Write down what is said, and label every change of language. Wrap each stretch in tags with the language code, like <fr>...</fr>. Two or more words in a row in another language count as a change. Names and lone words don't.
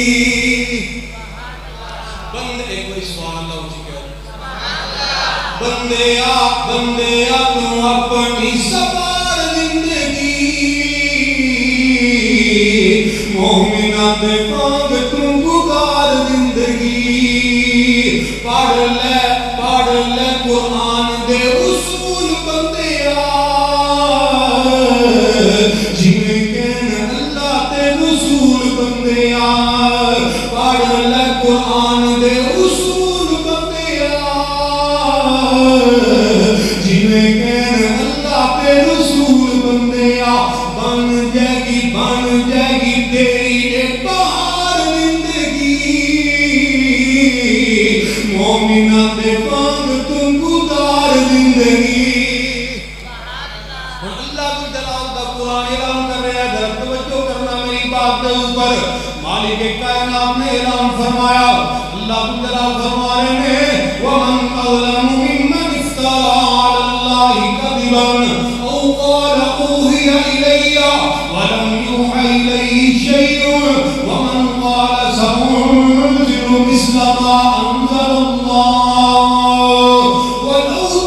<pa>بندے کوئی سبحان اللہ اچھی کہہ، بندے تو اپنی سوار زندگی مومنہ دے باغ تو گزار زندگی. پڑھ لے قرآن دے اصول بندیا، جویں کہن اللہ تے رسول بندیا. پڑھ لے قرآن دے اصول بندیا، جویں کہن اللہ تے رسول بندیا. بن جائے گی تیری ایک بہار زندگی مومنہ دے باغ تم گزار زندگی.</pa> <ur>اللہ ذو جلال دا قرآن اعلان کر رہا ہے، ذرا توجہ کرنا میری بات کے اوپر. مالک کائنات نے اعلان فرمایا، اللہ ذو جلال فرما رہے ہیں،</ur> <ar>وَمَنْ أَظْلَمُ مِمَّنِ افْتَرَىٰ عَلَى اللَّهِ كَذِبًا أَوْ قَالَ أُوحِيَ إِلَيَّ وَلَمْ يُوحَ إِلَيْهِ شَيْءٌ وَمَنْ قَالَ سَأُنزِلُ مِثْلَ مَا أَنزَلَ اللَّهُ وَلَوْ</ar>